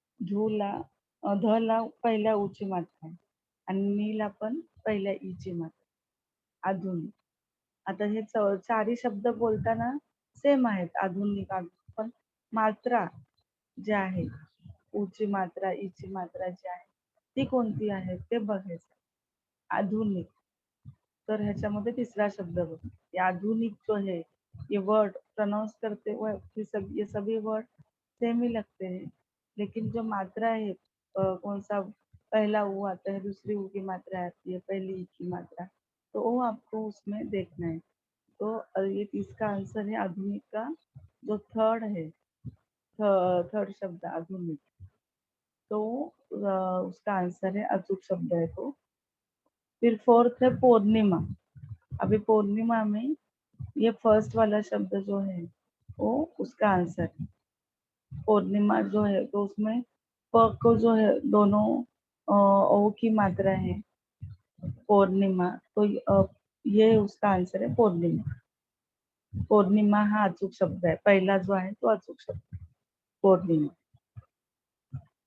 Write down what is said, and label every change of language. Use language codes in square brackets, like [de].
[mr] धूला ध ला पहिल्या उची मात्रा आहे आणि नी ला पण पहिल्या ईची मात्रा, आधुनिक। आता हे चारही शब्द बोलताना सेम आहेत, आधुनिक पण मात्रा जे आहे उची मात्रा ईची मात्रा जी आहे ती कोणती आहे ते बघायचं। आधुनिक, तर ह्याच्यामध्ये तिसरा शब्द बघ, [hi] ये आधुनिक जो है ये वर्ड प्रोनाउंस करते हुए ये सभी वर्ड सेम ही लगते हैं, लेकिन जो मात्रा है कौन सा पहला ऊ आता है, दूसरी ऊ की मात्रा आती है, पहली ई की मात्रा, तो वो आपको उसमें देखना है। तो ये इसका आंसर है आधुनिक का जो थर्ड है, थर्ड शब्द आधुनिक, तो उसका आंसर है अचूक शब्द है तो। फिर फोर्थ है पूर्णिमा। अभी पूर्णिमा में ये फर्स्ट वाला शब्द जो है वो उसका आंसर है। पूर्णिमा जो है तो उसमें प को जो है दोनों ओ की मात्रा है, पूर्णिमा, तो ये उसका आंसर है पूर्णिमा। [mr] पौर्णिमा हा अचूक शब्द आहे, पहिला जो आहे तो अचूक शब्द पौर्णिमा।